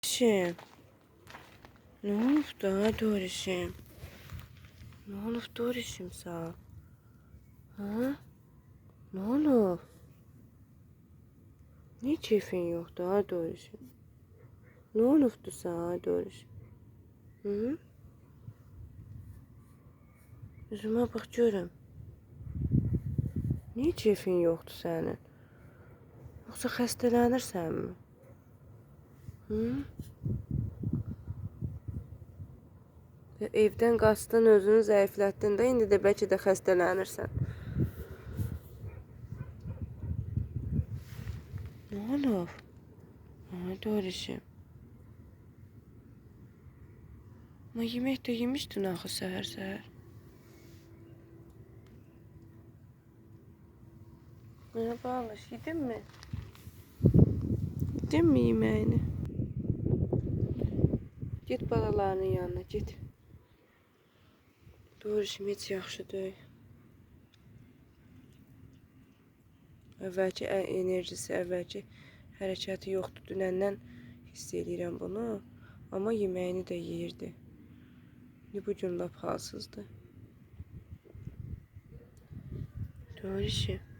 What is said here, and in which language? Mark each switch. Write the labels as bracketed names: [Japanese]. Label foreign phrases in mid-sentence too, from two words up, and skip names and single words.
[Turkish] Dorişim. Ne oldu da Dorişim? Ne oldu Dorişim sağ? Ha? Ne oldu? Niye keyfin yok da Dorişim? Ne oldu sağ Dorişim? Hı? [Azerbaijani] Üzümə bax görüm. Niye keyfin yoktu sənin? Yoxsa xəstələnirsən mi? Hı? Evdən qaçdın, özünü zəiflətdin də, indi də bəlkə də xəstələnirsən. [Turkish] Ne olur? Ha, Dorişim. Ama yemek de yemiştin axı səhər-səhər. Merhaba Alış, yedin mi? Yedin mi yemeğini? Git balalarının yanına, git. [Azerbaijani] Dorişim heç yaxşı deyil. Əvvəlki enerjisi, əvvəlki hərəkəti yoxdur. Dünəndən hiss edirəm bunu. Amma yeməyini də yeyirdi. Bu gün lap halsızdır. Dorişim.